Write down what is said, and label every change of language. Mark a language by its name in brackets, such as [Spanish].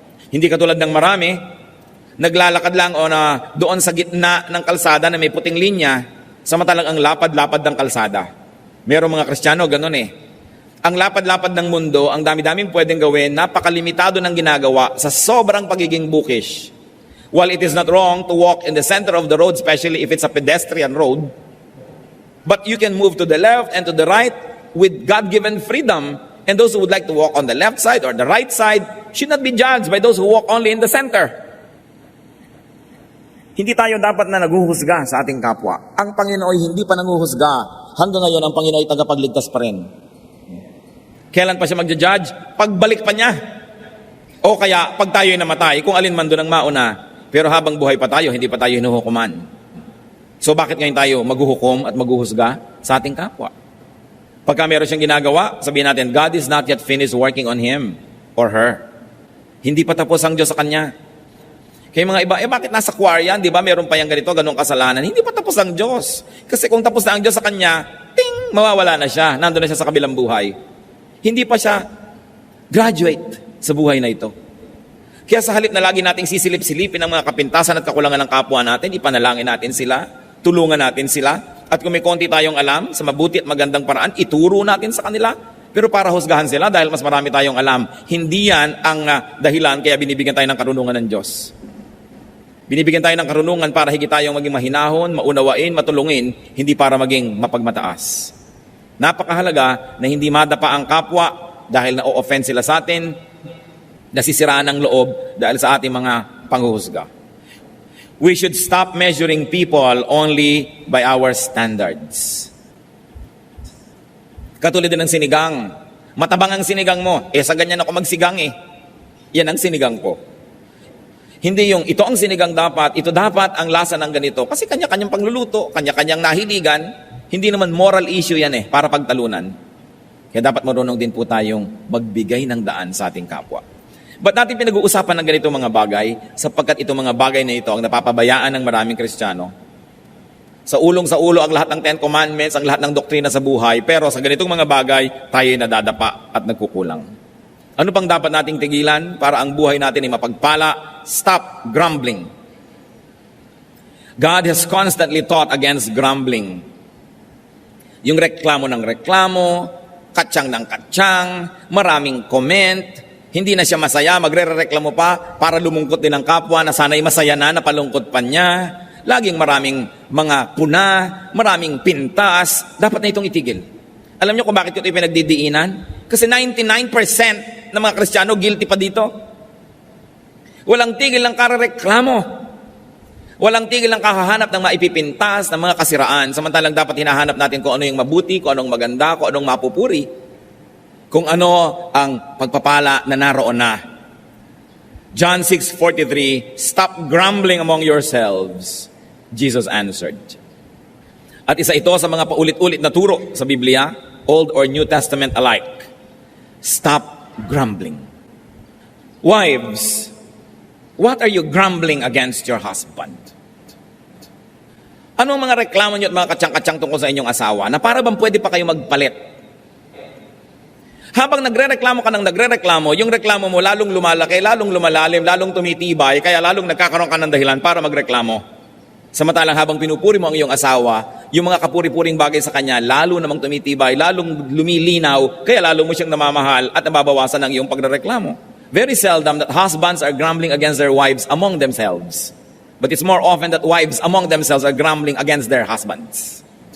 [Filipino] Hindi katulad ng marami, naglalakad lang o na doon sa gitna ng kalsada na may puting linya, samantalang ang lapad-lapad ng kalsada. Merong mga Kristiyano, ganun eh. Ang lapad-lapad ng mundo, ang dami-daming pwedeng gawin, napakalimitado ng ginagawa sa sobrang pagiging bookish. [English] While it is not wrong to walk in the center of the road, especially if it's a pedestrian road, but you can move to the left and to the right with God-given freedom. And those who would like to walk on the left side or the right side should not be judged by those who walk only in the center. [Filipino] Hindi tayo dapat na naghuhusga sa ating kapwa. Ang Panginoon ay hindi pa nanghuhusga. Hanggang ngayon, ang Panginoon ay tagapagligtas pa rin. Kailan pa siya magja-judge? Pagbalik pa niya. O kaya, pag tayo'y namatay, kung alin man doon ang mauna, pero habang buhay pa tayo, hindi pa tayo hinuhukuman. So bakit ngayon tayo maghuhukom at maghuhusga sa ating kapwa? Pagka meron siyang ginagawa, sabihin natin, [English] God is not yet finished working on him or her. [Filipino] Hindi pa tapos ang Diyos sa kanya. Kaya mga iba, bakit nasa choir yan? Di ba meron pa yung ganito, ganong kasalanan? Hindi pa tapos ang Diyos. Kasi kung tapos na ang Diyos sa kanya, ting, mawawala na siya. Nandun na siya sa kabilang buhay. Hindi pa siya graduate sa buhay na ito. Kaya sa halip na lagi nating sisilip-silipin ang mga kapintasan at kakulangan ng kapwa natin, ipanalangin natin sila, tulungan natin sila, at kung may konti tayong alam sa mabuti at magandang paraan, ituro natin sa kanila. Pero para husgahan sila dahil mas marami tayong alam, hindi yan ang dahilan kaya binibigyan tayo ng karunungan ng Diyos. Binibigyan tayo ng karunungan para higit tayong maging mahinahon, maunawain, matulungin, hindi para maging mapagmataas. Napakahalaga na hindi madapa ang kapwa dahil na-o-offend sila sa atin, nasisiraan ang loob dahil sa ating mga panghuhusga. [English] We should stop measuring people only by our standards. [Filipino] Katulad din ng sinigang. Matabang ang sinigang mo. Sa ganyan ako magsigang eh. Yan ang sinigang ko. Hindi yung ito ang sinigang dapat, ito dapat ang lasa ng ganito. Kasi kanya-kanyang pangluluto, kanya-kanyang nahiligan. Hindi naman moral issue yan para pagtalunan. Kaya dapat marunong din po tayong magbigay ng daan sa ating kapwa. Ba't natin pinag-uusapan ng ganito mga bagay? Sapagkat itong mga bagay na ito ang napapabayaan ng maraming Kristiyano. Sa ulo ang lahat ng 10 Commandments, ang lahat ng doktrina sa buhay, pero sa ganitong mga bagay, tayo nadadapa at nagkukulang. Ano pang dapat nating tigilan para ang buhay natin ay mapagpala? [English] Stop grumbling. God has constantly taught against grumbling. [Filipino] Yung reklamo ng reklamo, katsang ng katsang, maraming comment, hindi na siya masaya, magre-reklamo pa para lumungkot din ang kapwa na sana'y masaya na, napalungkot pa niya. Laging maraming mga puna, maraming pintas. Dapat na itong itigil. Alam niyo kung bakit ito pinagdidiinan? Kasi 99% ng mga Kristiyano guilty pa dito. Walang tigil ng karareklamo. Walang tigil ng kahahanap ng maipipintas, ng mga kasiraan. Samantalang dapat hinahanap natin kung ano yung mabuti, kung anong maganda, kung anong mapupuri. Kung ano ang pagpapala na naroon na. [English] John 6:43, stop grumbling among yourselves, Jesus answered. [Filipino] At isa ito sa mga paulit-ulit na turo sa Biblia, Old or New Testament alike. [English] Stop grumbling. Wives, what are you grumbling against your husband? [Filipino] Ano ang mga reklamo niyo at mga katsang-katsang tungkol sa inyong asawa na para bang pwede pa kayo magpalit? Habang nagre-reklamo ka ng nagre-reklamo, yung reklamo mo lalong lumalaki, lalong lumalalim, lalong tumitibay, kaya lalong nagkakaroon ka ng dahilan para magreklamo. Samantalang habang pinupuri mo ang iyong asawa, yung mga kapuri-puring bagay sa kanya, lalo namang tumitibay, lalong lumilinaw, kaya lalo mo siyang namamahal at nababawasan ang iyong pagrereklamo. [English] Very seldom that husbands are grumbling against their wives among themselves. But it's more often that wives among themselves are grumbling against their husbands.